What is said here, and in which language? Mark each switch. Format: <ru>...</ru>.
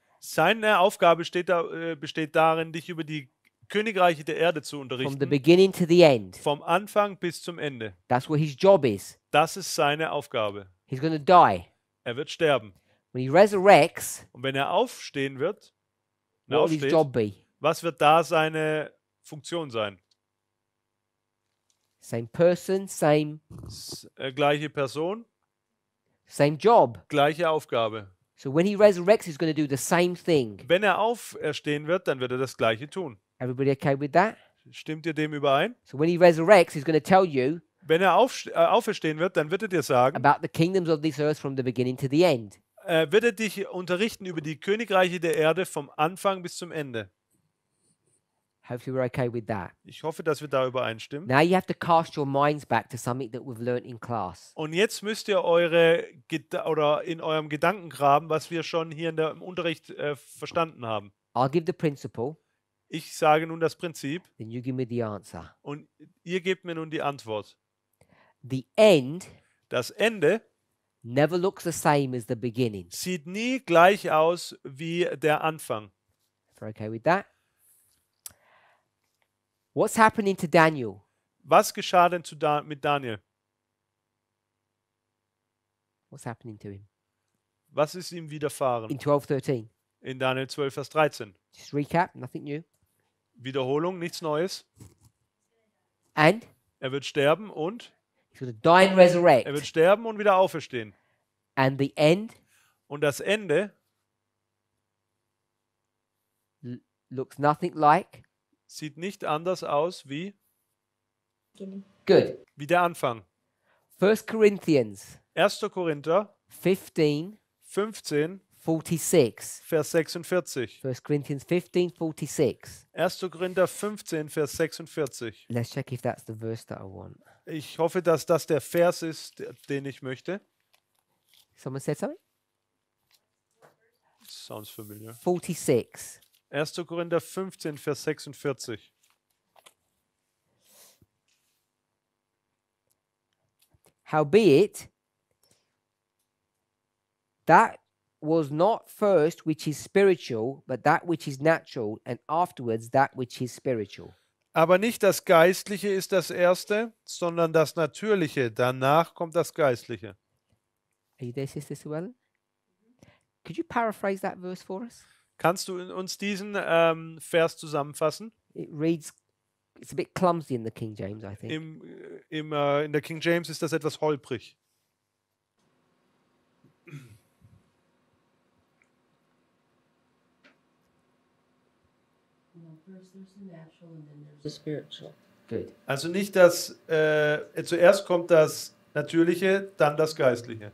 <de>Seine Aufgabe besteht darin, dich über die Königreiche der Erde zu</de> <en>from the</en> <de>unterrichten.</de> <en>beginning to the end.</en> <de>Vom Anfang bis zum Ende.</de> <en>That's what his job is.</en> <de>Das ist seine Aufgabe.</de> <en>He's going to die.</en> <de>Er wird sterben.</de> <en>When he resurrects,</en> <de>Und wenn er aufstehen wird,</de> <en>what will his job be?</en> <de>was wird da seine Funktion sein?</de> <en>Same person, same</en> <de>Gleiche Person,</de> <en>same job.</en> <de>gleiche Aufgabe.</de> <en>So when he resurrects, he's going to do the same thing.</en> <de>Wenn er auferstehen wird, dann wird er das Gleiche tun.</de> <en>Everybody okay with that?</en> <de>Stimmt ihr dem überein?</de> <en>So when he resurrects, he's going to tell you</en> <de>Wenn er auferstehen wird, dann wird er dir sagen,</de> <en>about the kingdoms of this earth from the beginning to the end.</en> <de>wird er dich unterrichten über die Königreiche der Erde vom Anfang bis zum Ende.</de> <en>Hopefully we're okay with that.</en> <de>Ich hoffe, dass wir da übereinstimmen.</de> <en>Now you have to cast your minds back to something that we've learnt in class.</en> <de>Und jetzt müsst ihr in eurem Gedanken graben, was wir schon hier im Unterricht verstanden haben.</de> <en>I'll give the principle,</en> <de>Ich sage nun das Prinzip</de> <en>then you give me the answer.</en> <de>und ihr gebt mir nun die Antwort.</de> <en>The end</en> <de>Das Ende</de> <en>never looks the same as the beginning.</en> <de>sieht nie gleich aus wie der Anfang.</de> <en>If we're okay with that. What's happening to Daniel?</en> <de>Was geschah denn mit Daniel?</de> <en>What's happening to him?</en> <de>Was ist ihm widerfahren?</de> <en>In 12:13.</en> <de>In Daniel 12, Vers 13.</de> <en>Just recap, nothing new.</en> <de>Wiederholung, nichts Neues.</de> <en>And</en> <de>Er wird sterben und</de> <en>he's going to die and resurrect.</en> <de>er wird sterben und wieder auferstehen.</de> <en>And the end</en> <de>Und das Ende</de> <en>looks nothing like.</en> <de>sieht nicht anders aus wie</de> <en>Good.</en> <de>der Anfang.</de> <en>1 Corinthians</en> <de>1. Korinther 15, 15, 46. Vers 46.</de> <en>1 Corinthians 15, 46.</en> <de>1. Korinther 15, Vers 46.</de> <en>Let's check if that's the verse that I want.</en> <de>Ich hoffe, dass das der Vers ist, den ich möchte.</de> <en>Someone said something? Sounds familiar. 46.</en> <de>1. Korinther 15, Vers 46.</de> <en>Howbeit, that was not first which is spiritual, but that which is natural, and afterwards that which is spiritual.</en> <de>Aber nicht das Geistliche ist das Erste, sondern das Natürliche. Danach kommt das Geistliche.</de> <en>Are you there, Sister Suellen? Could you paraphrase that verse for us?</en> <de>Kannst du uns diesen Vers zusammenfassen?</de> <en>It reads, it's a bit clumsy in the King James, I think.</en> <de>In der King James ist das etwas holprig.</de> <en>The spiritual. Good.</en> <de>Also nicht das, zuerst kommt das Natürliche, dann das Geistliche.</de>